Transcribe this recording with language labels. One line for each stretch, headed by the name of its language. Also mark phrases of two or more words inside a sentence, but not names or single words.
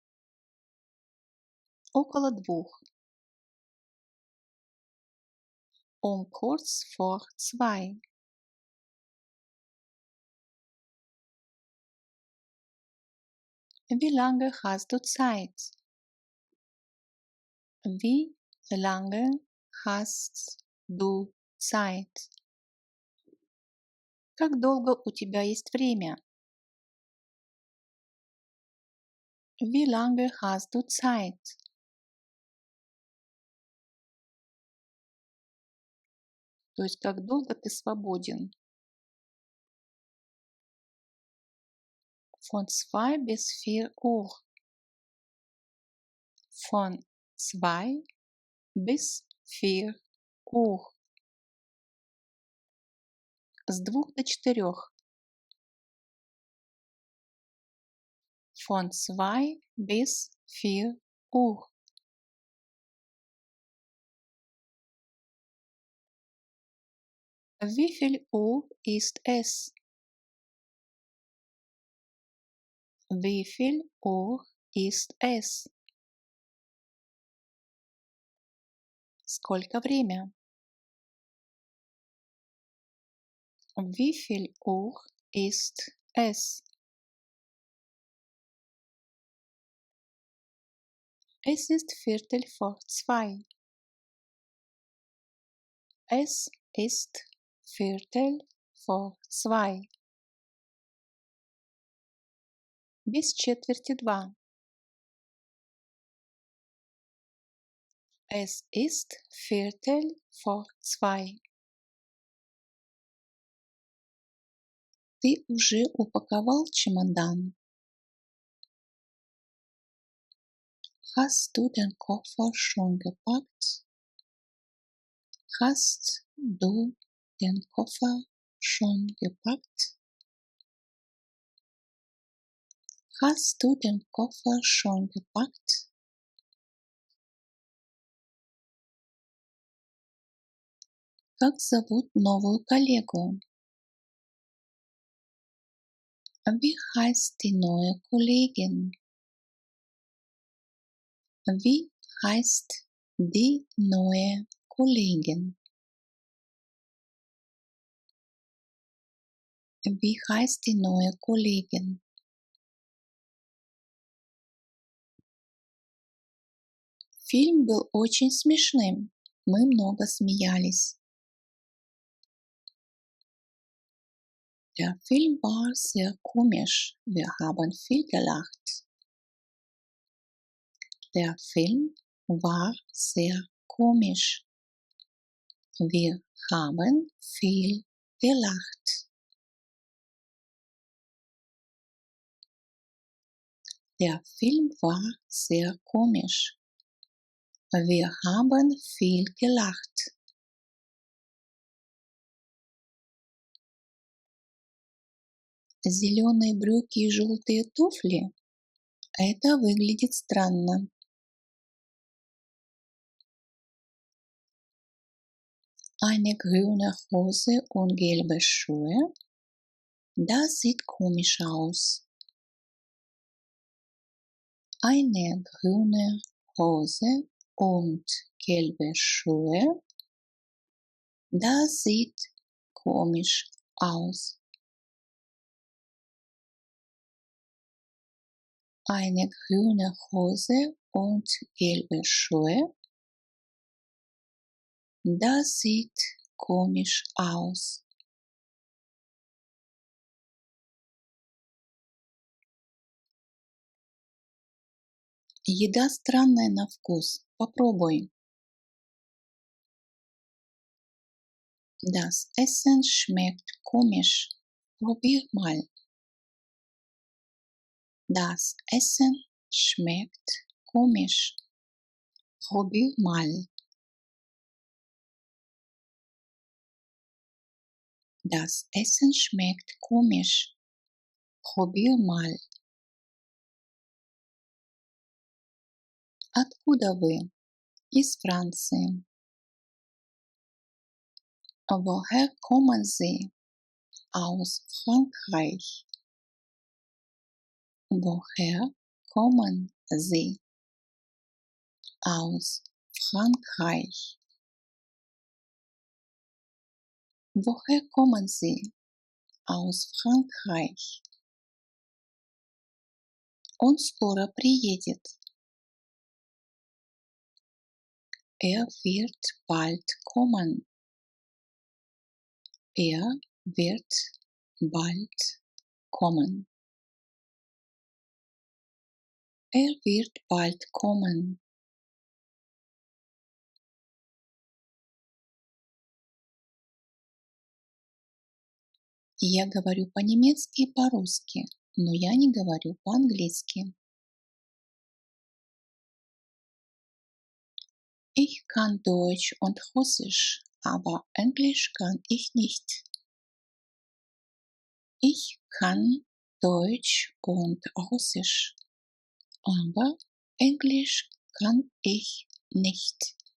German: Около 2. Kurz vor 2. Wie lange hast du Zeit? Wie lange hast du Zeit?
Russian: Как долго у тебя есть время?
German: Wie lange hast du Zeit?
Russian: То есть как долго ты свободен?
German: Von 2 bis 4 Uhr. Von 2 bis 4 Uhr.
Russian: С 2 до 4.
German: Von 2 bis 4 Uhr. Wie viel Uhr ist es? Wie viel Uhr ist es?
Russian: Сколько время?
German: Wie viel Uhr ist es? Es ist Viertel vor 2. Es ist Viertel vor 2.
Russian: Без четверти 2.
German: Es ist Viertel vor 2.
Russian: Ты уже упаковал чемодан?
German: Hast du den Koffer schon gepackt? Hast du den Koffer schon gepackt? Hast du den Koffer schon gepackt?
Russian: Как зовут новую коллегу?
German: Wie heißt die neue Kollegin? Wie heißt die neue Kollegin? Wie heißt die neue Kollegin?
Russian: Фильм был очень смешным. Мы много смеялись.
German: Der Film war sehr komisch. Wir haben viel gelacht. Der Film war sehr komisch. Wir haben viel gelacht. Der Film war sehr komisch. Wir haben viel gelacht.
Russian: Зеленые брюки и желтые туфли? Это выглядит странно.
German: Eine grüne Hose und gelbe Schuhe? Das sieht komisch aus. Eine grüne Hose und gelbe Schuhe? Das sieht komisch aus. Eine grüne Hose und gelbe Schuhe? Das sieht komisch aus.
Russian: Еда странная на вкус. Попробуй.
German: Das Essen schmeckt komisch. Probier mal. Das Essen schmeckt komisch. Probier mal. Das Essen schmeckt komisch. Probier mal.
Russian: Откуда вы? Из Франции.
German: Woher kommen Sie? Aus Frankreich. Woher kommen Sie? Aus Frankreich. Woher kommen Sie? Aus Frankreich.
Russian: Он скоро приедет.
German: Wird bald kommen. Wird bald kommen. Wird bald kommen.
Russian: Я говорю по-немецки и по-русски, но я не говорю по-английски.
German: Ich kann Deutsch und Russisch, aber Englisch kann ich nicht. Ich kann Deutsch und Russisch, aber Englisch kann ich nicht.